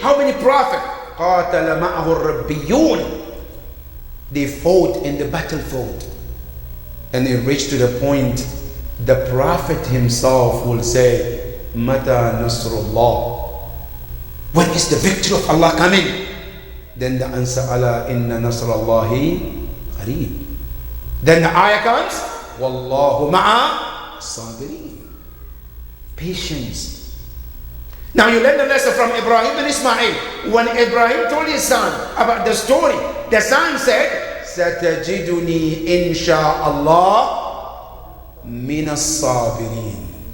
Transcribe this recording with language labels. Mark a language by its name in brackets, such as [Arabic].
[English] How many prophets? [Arabic] قَاتَلَ مَعَهُ الرَّبِّيُّونَ. [English] They fought in the battlefield. And it reached to the point, the Prophet himself will say, [Arabic] مَتَى نَصْرُ اللَّهِ. [English] When is the victory of Allah coming? Then the answer, [Arabic] أَلَا إِنَّ نَصْرَ اللَّهِ قَرِيبٌ. [English] Then the ayah comes, [Arabic] وَاللَّهُ مَعَ الصَّابِرِينَ. [English] Patience. Now you learn the lesson from Ibrahim and Ismail. When Ibrahim told his son about the story, the son said, [Arabic] سَتَجِدُنِي إِنْ شَاءَ اللَّهِ مِنَ الصَّابِرِينَ.